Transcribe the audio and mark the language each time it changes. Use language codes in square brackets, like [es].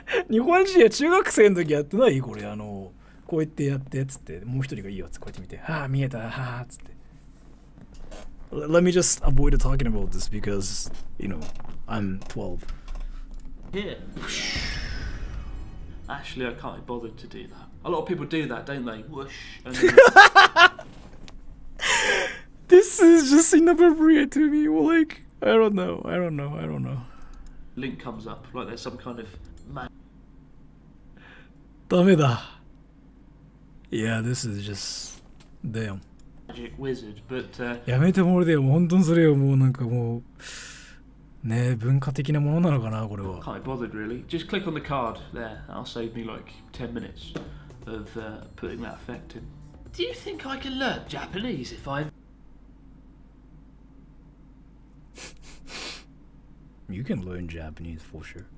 [ja] 日本人は中学生の時やってないこれこうやってやってっつってもう一人がいいよっつってこうやって見てはあ見えたはあっつって [en] Let me just avoid talking about this because I'm 12 Here. Actually, I can't be bothered to do that. A lot of people do that, don't they? Whoosh. And then... This is just inappropriate to me. Like, I don't know. Link comes up like there's some kind of [ja] ダメだ [en] Yeah, this is just damn. Magic wizard, but [ja] やめてもらえよ。本当にそれよ。もうなんかもうね文化的なものなのかなこれは。 [en] Can't be bothered really. Just click on the card there. That'll save me like 10 minutes of putting that effect in. Do you think I can learn Japanese if I? you can learn Japanese for sure.